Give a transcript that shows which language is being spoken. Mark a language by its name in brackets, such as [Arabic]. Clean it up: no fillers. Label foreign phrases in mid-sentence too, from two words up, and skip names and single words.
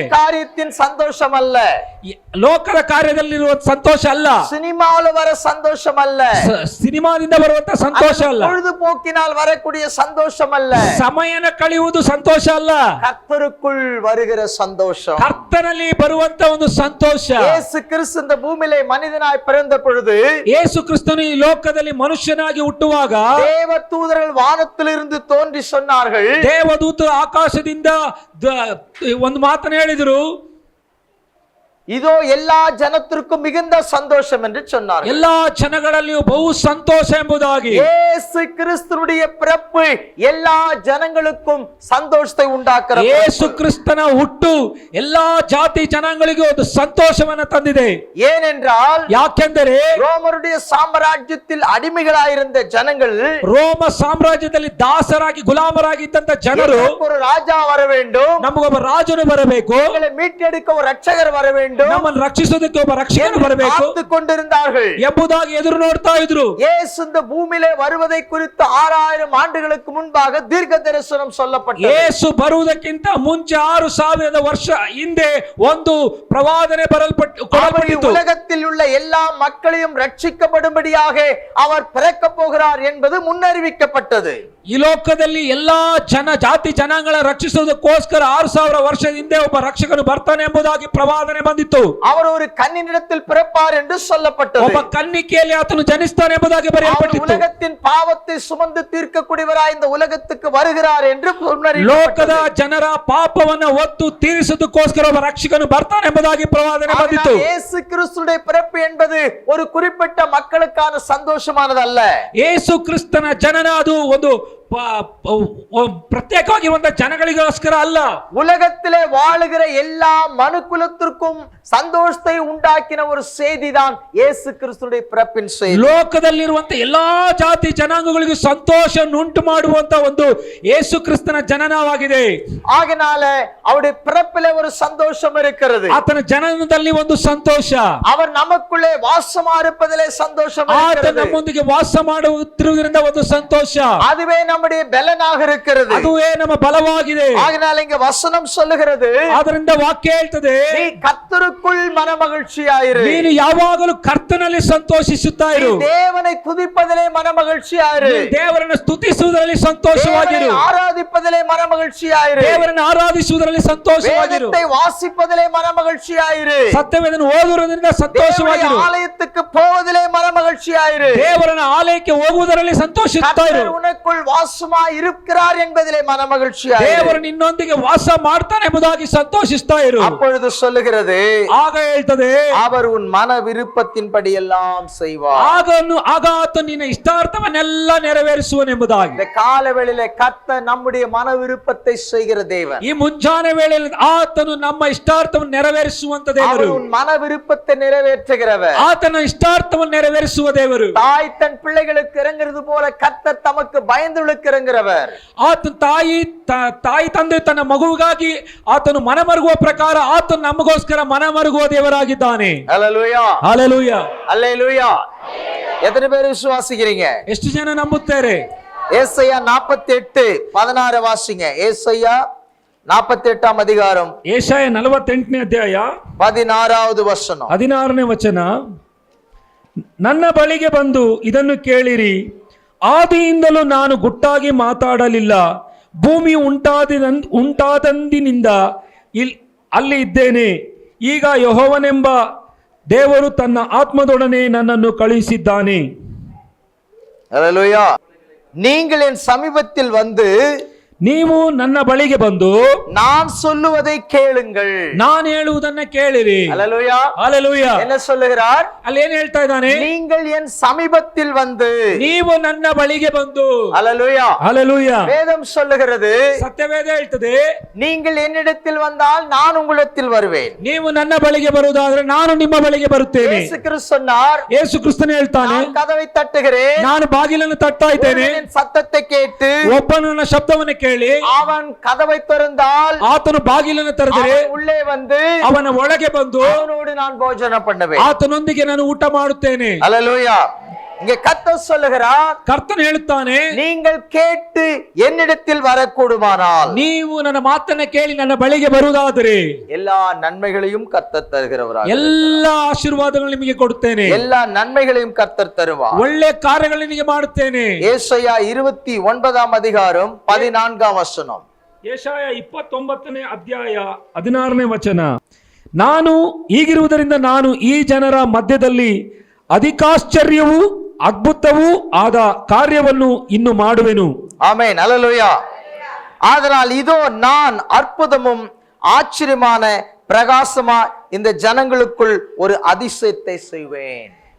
[Tamil] உலக காரியத்தின் சந்தோஷம் அல்ல, [Kannada] ಲೋಕದ ಕಾರ್ಯದಲ್ಲಿರುವ ಸಂತೋಷ ಅಲ್ಲ, [Tamil] சினிமாவில் வர சந்தோஷம் அல்ல, [Kannada] ಸಿನಿಮಾದಿಂದ ಬರುವಂತ ಸಂತೋಷ ಅಲ್ಲ, [Tamil] பொழுதுபோக்கினால் வரக்கூடிய சந்தோஷம் அல்ல, [Kannada] ಸಮಯನ ಕಳೆಯುವುದು ಸಂತೋಷ ಅಲ್ಲ, [Tamil] கர்த்தருக்குள் வருகிற சந்தோஷம். [Kannada] ಕರ್ತನಲ್ಲಿ ಬರುವಂತ ಒಂದು ಸಂತೋಷ. [Tamil] இயேசு கிறிஸ்து இந்த பூமியிலே மனிதனாய் பிறந்த பொழுது, [Kannada] ಯೇಸು ಕ್ರಿಸ್ತನು ಈ ಲೋಕದಲ್ಲಿ ಮನುಷ್ಯನಾಗಿ ಹುಟ್ಟುವಾಗ [Tamil] தேவ தூதர்கள் வானத்திலிருந்து தோன்றி சொன்னார்கள், [Kannada] ದೇವದೂತರು ಆಕಾಶದಿಂದ ಒಂದು ಮಾತನ್ನು ಹೇಳಿದರು, [Tamil] இதோ எல்லா ஜனத்திற்கும் மிகுந்த சந்தோஷம் என்று சொன்னார்கள். [Kannada] ಎಲ್ಲಾ ಜನಗಳಲ್ಲಿಯೂ ಬಹು ಸಂತೋಷ ಎಂಬುದಾಗಿ. [Tamil] இயேசு கிறிஸ்துவுடைய பிறப்பு எல்லா ஜனங்களுக்கும் சந்தோஷத்தை உண்டாக்குற [Kannada] ಯೇಸು ಕ್ರಿಸ್ತನ ಹುಟ್ಟು ಎಲ್ಲಾ ಜಾತಿ ಜನಾಂಗಗಳಿಗೂ ಒಂದು ಸಂತೋಷವನ್ನ ತಂದಿದೆ. [Tamil] ஏனென்றால் [Kannada] ಯಾಕೆಂದರೆ [Tamil] ரோமருடைய சாம்ராஜ்யத்தில் அடிமைகளாயிருந்த ஜனங்கள், [Kannada] ರೋಮ ಸಾಮ್ರಾಜ್ಯದಲ್ಲಿ ದಾಸರಾಗಿ ಗುಲಾಮರಾಗಿದ್ದಂತ ಜನರು, [Tamil] ஒரு ராஜா வர வேண்டும், [Kannada] ನಮಗೊಬ್ಬ ರಾಜನು ಬರಬೇಕು, [Tamil] எங்களை மீட்டெடுக்க ஒரு ரட்சகர் வர வேண்டும், [Kannada] ನಮ್ಮನ್ನು ರಕ್ಷಿಸೋದಕ್ಕೆ ಒಬ್ಬ ರಕ್ಷಕನು ಬರಬೇಕು [Tamil] காத்துக் கொண்டிருந்தார்கள் [Kannada] ಎಂಬುದಾಗಿ ಎದುರು ನೋಡ್ತಾ ಇದ್ರು. [Tamil] இயேசு இந்த பூமியிலே வருவதை குறித்து 6000 ஆண்டுகளுக்கு முன்பாக தீர்க்க தரிசனம் சொல்லப்பட்டது. [Kannada] ಯೇಸು ಬರುವುದಕ್ಕಿಂತ ಮುಂಚೆ 6000 ವರ್ಷ ಹಿಂದೆ ಒಂದು ಪ್ರವಾದನೆ ಕೊಡಲ್ಪಟ್ಟಿತು. [Tamil] உலகத்தில் உள்ள எல்லா மக்களையும் ரட்சிக்கப்படும்படியாக அவர் பிறக்க போகிறார் என்பது முன்னறிவிக்கப்பட்டது. [Kannada] ಈ ಲೋಕದಲ್ಲಿ ಎಲ್ಲಾ ಜಾತಿ ಜನಾಂಗಗಳ ರಕ್ಷಿಸುವುದಕ್ಕೋಸ್ಕರ 6000 ವರ್ಷದ ಹಿಂದೆ ಒಬ್ಬ ರಕ್ಷಕನು ಬರ್ತಾನೆ ಎಂಬುದಾಗಿ ಪ್ರವಾದನೆ ಬಂದಿತ್ತು. [Tamil] அவர் ஒரு கன்னியிடத்தில் பிறப்பார் என்று சொல்லப்பட்டது. [Kannada] ಒಬ್ಬ ಕನ್ನಿಕೆಯಲ್ಲಿ ಆತನು ಜನಿಸ್ತಾನೆ ಎಂಬುದಾಗಿ ಬರೆಯಲ್ಪಟ್ಟಿತ್ತು. [Tamil] உலகத்தின் பாவத்தை சுமந்து தீர்க்கக்கூடியவராய் இந்த உலகத்துக்கு வருகிறார் என்று [Kannada] ಲೋಕದ ಜನರ ಪಾಪವನ್ನ ಹೊತ್ತು ತೀರಿಸುವುದಕ್ಕೋಸ್ಕರ ಒಬ್ಬ ರಕ್ಷಕನು ಬರ್ತಾನೆ ಎಂಬುದಾಗಿ ಪ್ರವಾದನೆ ಬಂದಿತ್ತು. [Tamil] இயேசு கிறிஸ்துவின் பிறப்பு என்பது ஒரு குறிப்பிட்ட மக்களுக்கான சந்தோஷமானதல்ல. [Kannada] ಯೇಸು ಕ್ರಿಸ್ತನ ಜನನ ಅದು ಒಂದು ಪ್ರತ್ಯೇಕವಾಗಿರುವಂತಹ ಜನಗಳಿಗೋಸ್ಕರ ಅಲ್ಲ. [Tamil] உலகத்திலே வாழுகிற எல்லா மனுக்குலத்திற்கும் சந்தோஷத்தை உண்டாக்கின ஒரு செய்திதான் இயேசு கிறிஸ்துவின் பிறப்பின் செய்தி. [Kannada] ಲೋಕದಲ್ಲಿರುವಂತ ಎಲ್ಲಾ ಜಾತಿ ಜನಾಂಗಗಳಿಗೂ ಸಂತೋಷ ಉಂಟು ಮಾಡುವಂತ ಒಂದು ಯೇಸು ಕ್ರಿಸ್ತನ ಜನನವಾಗಿದೆ. [Tamil] ஆகையால அவருடைய பிறப்பிலே ஒரு சந்தோஷம் இருக்கிறது. [Kannada] ಆತನ ಜನನದಲ್ಲಿ ಒಂದು ಸಂತೋಷ, [Tamil] அவர் நமக்குள்ளே வாசமா இருப்பதிலே சந்தோஷம் [Kannada] ಆತ [Tamil] இருக்கிறது. [Kannada] ನಮ್ಮೊಂದಿಗೆ ವಾಸ ಮಾಡುತ್ತಿರುವುದರಿಂದ ಒಂದು ಸಂತೋಷ, [Tamil] அதுவே நம்முடைய பலனாக இருக்கிறது. [Kannada] ಅದುವೇ ನಮ್ಮ ಬಲವಾಗಿದೆ. [Tamil] ஆகையால இங்க வசனம் சொல்லுகிறது, [Kannada] ಅದರಿಂದ ವಾಕ್ಯ ಹೇಳ್ತದೆ, [Tamil] நீ கர்த்தருக்குள் மனமகிழ்ச்சியாயிரு, [Kannada] ನೀನು ಯಾವಾಗಲೂ ಕರ್ತನಲ್ಲಿ ಸಂತೋಷಿಸುತ್ತಾ ಇರು, [Tamil] தேவனை துதிப்பதிலே மனமகிழ்ச்சியாயிரு, [Kannada] ದೇವರನ್ನು ಸ್ತುತಿಸುವುದರಲ್ಲಿ ಸಂತೋಷವಾಗಿರು, [Tamil] ஆராதிப்பதிலே மனமகிழ்ச்சியாயிரு, [Kannada] ದೇವರನ್ನು ಆರಾಧಿಸುವುದರಲ್ಲಿ ಸಂತೋಷವಾಗಿರು, [Tamil] வேதத்தை வாசிப்பதிலே மனமகிழ்ச்சியாயிரு, [Kannada] ಸತ್ಯವೇದನ್ನು ಓದುವುದರಿಂದ ಸಂತೋಷವಾಗಿರು, [Tamil] ஆலயத்துக்கு போவதிலே மனமகிழ்ச்சியாயிரு, [Kannada] ದೇವರನ ಆಲಯಕ್ಕೆ ಹೋಗುವುದರಲ್ಲಿ ಸಂತೋಷಿಸುತ್ತಾ ಇರು, [Tamil] கர்த்தர் உனக்குள் வாசமா இருக்கிறார் என்பதிலே மனமகிழ்ச்சியாயிரு, [Kannada] ದೇವರು ನಿನ್ನೊಂದಿಗೆ ವಾಸ ಮಾಡ್ತಾನೆ ಎಂಬುದಾಗಿ ಸಂತೋಷಿಸ್ತಾ ಇರು. [Tamil] அப்பொழுது சொல்லுகிறது, [Kannada] ಆಗ ಹೇಳ್ತದೆ, [Tamil] அவர் உன் மன விருப்பத்தின்படி எல்லாம் செய்வார். [Kannada] ಆಗ ಆತ ನಿನ್ನ ಇಷ್ಟಾರ್ಥವನ್ನೆಲ್ಲ ನೆರವೇರಿಸುವನೆಂಬುದಾಗಿ. [Tamil] இந்த காலவேளையிலே கர்த்தர் நம்முடைய மன விருப்பத்தை செய்கிற தேவன். [Kannada] ಈ ಮುಂಜಾನೆ ವೇಳೆಯಲ್ಲಿ ಆತನು ನಮ್ಮ ಇಷ್ಟಾರ್ಥವನ್ನು ನೆರವೇರಿಸುವಂತ ದೇವರು. [Tamil] அவர் உன் மன விருப்பத்தை நிறைவேற்றுகிறவர். [Kannada] ಆತನ ಇಷ್ಟಾರ್ಥವನ್ನು ನೆರವೇರಿಸುವ ದೇವರು. [Tamil] தாய் தன் பிள்ளைகளுக்கு இறங்குறது போல கர்த்தர் தமக்கு பயந்துளுக்கு இறங்குறவர். [Kannada] ಆತನ ತಾಯಿ ತಂದೆ ತನ್ನ ಮಗುವಿಗಾಗಿ ಆತನು ಮನಮರುಗುವ ಪ್ರಕಾರ ಆತನು ನಮಗೋಸ್ಕರ ಮನಮರುಗುವ ದೇವರಾಗಿದ್ದಾನೆ. [Tamil] அல்லேலூயா, [Kannada] ಹಲ್ಲೆಲೂಯಾ, [Tamil] அல்லேலூயா. எத்தனை பேர் விசுவாசிக்கிறீங்க? [Kannada] ಎಷ್ಟು ಜನ ನಂಬುತ್ತಾರೆ? [Tamil] ஏசாயா 48:16 வாசிங்க. ஏசாயா 48ஆம் அதிகாரம் [Kannada] ಏಷಾಯ 48ನೇ ಅಧ್ಯಾಯ [Tamil] 16வது வசனம். [Kannada] 16ನೇ ವಚನ. ನನ್ನ ಬಳಿಗೆ ಬಂದು ಇದನ್ನು ಕೇಳಿರಿ, ಆದಿಯಿಂದಲೂ ನಾನು ಗುಟ್ಟಾಗಿ ಮಾತಾಡಲಿಲ್ಲ, ಭೂಮಿ ಉಂಟಾದಂದಿನಿಂದ ಅಲ್ಲಿ ಇದ್ದೇನೆ. ಈಗ ಯೆಹೋವನೆಂಬ ದೇವರು ತನ್ನ ಆತ್ಮದೊಡನೆ ನನ್ನನ್ನು ಕಳುಹಿಸಿದ್ದಾನೆ. [Tamil] அல்லேலூயா. நீங்கள் என் சமீபத்தில் வந்து [Kannada] ನೀವು ನನ್ನ ಬಳಿಗೆ ಬಂದು [Tamil] நான் சொல்லுவதை கேளுங்கள். [Kannada] ನಾನು ಹೇಳುವುದನ್ನ ಕೇಳಿರಿ. [Tamil] அல்லேலூயா. ஹalleluya. என்ன சொல்லுகிறார்? [Kannada] ಅಲ್ಲಿ ಏನ್ ಹೇಳ್ತಾ ಇದ್ದಾನೆ? [Tamil] நீங்கள் என் சமீபத்தில் வந்து. [Kannada] ನೀವು ನನ್ನ ಬಳಿಗೆ ಬಂದು. [Tamil] அல்லேலூயா. ஹalleluya. வேதம் சொல்லுகிறது, [Kannada] ಸತ್ಯವೇದ ಹೇಳ್ತದೆ, [Tamil] நீங்கள் என்னிடத்தில் வந்தால் நான் உங்களிடத்தில் வருவேன். [Kannada] ನೀವು ನನ್ನ ಬಳಿಗೆ ಬರುವುದಾದ್ರೆ ನಾನು ನಿಮ್ಮ ಬಳಿಗೆ ಬರುತ್ತೇನೆ. [Tamil] இயேசு கிறிஸ்து சொன்னார், [Kannada] ಯೇಸು ಕ್ರಿಸ್ತನು ಹೇಳ್ತಾನೆ, [Tamil] நான் கதவை தட்டுகிறேன், [Kannada] ನಾನು ಬಾಗಿಲನ್ನು ತಟ್ತಾ ಇದ್ದೇನೆ, [Tamil] ஒருவன் என் சத்தத்தை கேட்டு [Kannada] ಒಬ್ಬನು ನನ್ನ ಶಬ್ದವನ್ನು ಕೇಳಿ [Tamil] அவன் கதவை திறந்தால் [Kannada] ಆತನು ಬಾಗಿಲನ್ನು ತೆರೆದರೆ [Tamil] அவன் உள்ளே வந்து [Kannada] ಅವನ ಒಳಗೆ ಬಂದು [Tamil] அவனோடு நான் போஜனம் பண்ணுவேன். [Kannada] ಆತನೊಂದಿಗೆ ನಾನು ಊಟ ಮಾಡುತ್ತೇನೆ. [Tamil] அல்லேலூயா. இங்கே கர்த்தர் சொல்லுகிறார், [Kannada] ಕರ್ತನು ಹೇಳುತ್ತಾನೆ, [Tamil] நீங்கள் கேட்டு என்னிடத்தில் வரக்கூடுமானால் [Kannada] ನೀವು ನನ್ನ ಮಾತನ್ನ ಕೇಳಿ ನನ್ನ ಬಳಿಗೆ ಬರುವುದಾದರೆ [Tamil] எல்லா நன்மைகளையும் கர்த்தர் தருகிறவராக, [Kannada] ಎಲ್ಲ ಆಶೀರ್ವಾದಗಳು ನಿಮಗೆ ಕೊಡುತ್ತೇನೆ, [Tamil] எல்லா நன்மைகளையும் கர்த்தர் தருவார். [Kannada] ಒಳ್ಳೆ ಕಾರ್ಯಗಳು ನಿಮಗೆ ಮಾಡುತ್ತೇನೆ. [Tamil] ஏசாயா 29 அதிகாரம் 14 வசனம். [Kannada] ಯೆಶಾಯ 29ನೇ ಅಧ್ಯಾಯ 16ನೇ ವಚನ. ನಾನು ಹೀಗಿರುವುದರಿಂದ ನಾನು ಈ ಜನರ ಮಧ್ಯದಲ್ಲಿ ಅಧಿಕಾಶ್ಚರ್ಯವೂ ಅದ್ಭುತವೂ ಆದ ಕಾರ್ಯವನ್ನು ಇನ್ನು ಮಾಡುವೆನು. [Tamil] ஆமென். அல்லேலூயா. ஆதலால் இதோ நான் அற்புதமும் ஆச்சரியமான பிரகாசமா இந்த ஜனங்களுக்குள் ஒரு அதிசயத்தை செய்வேன்.